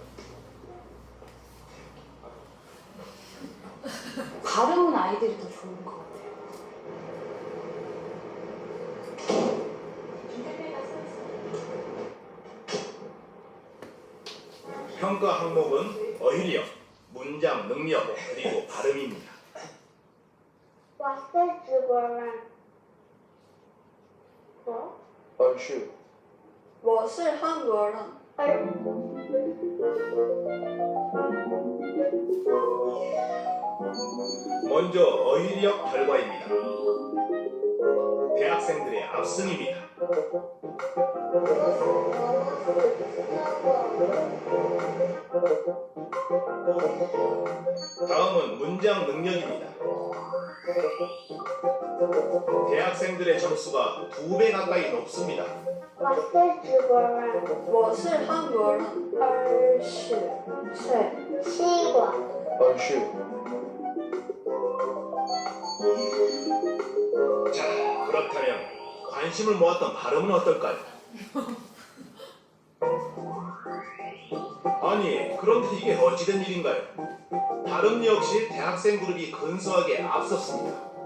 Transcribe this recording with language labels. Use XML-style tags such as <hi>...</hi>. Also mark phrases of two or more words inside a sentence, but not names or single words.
<ko>발음은 아이들이 더 좋은 것 같아요. 평가 항목은 어휘력, 문장 능력, 그리고 발음입니다.</ko> <zh>我是中国人。我我是。我是韩国人。</zh> <ko>먼저 어휘력 결과입니다. 대학생들의 압승입니다. 다음은 문장 능력입니다. 대학생들의 점수가 2배 가까이 높습니다.</ko> <zh>我是中国人。我是韩国人。20岁。西瓜。我是。</zh> <ko>자, 그렇다면 관심을 모았던 발음은 어떨까요? 아니, 그런데 이게 어찌된 일인가요? 발음 역시 대학생 그룹이 근소하게 앞섰습니다.</ko>